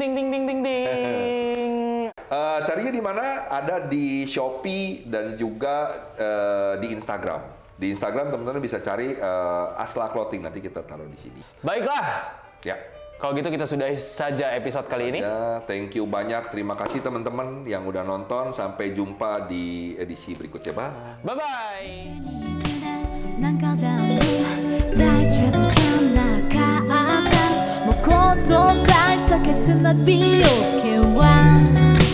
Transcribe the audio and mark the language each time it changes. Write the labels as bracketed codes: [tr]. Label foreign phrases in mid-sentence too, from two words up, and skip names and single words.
[id] Carinya di mana? Ada di Shopee dan juga di Instagram. Di Instagram teman-teman bisa cari Asla Clothing, nanti kita taruh di sini. Baiklah. Ya. Kalau gitu kita sudahi saja episode kali ini. [en] Thank you [id] banyak. Terima kasih teman-teman yang udah nonton. Sampai jumpa di edisi berikutnya. [en] Bye-bye. [ja] なんかでも大丈夫じゃなかったもう言葉避けつなびよけは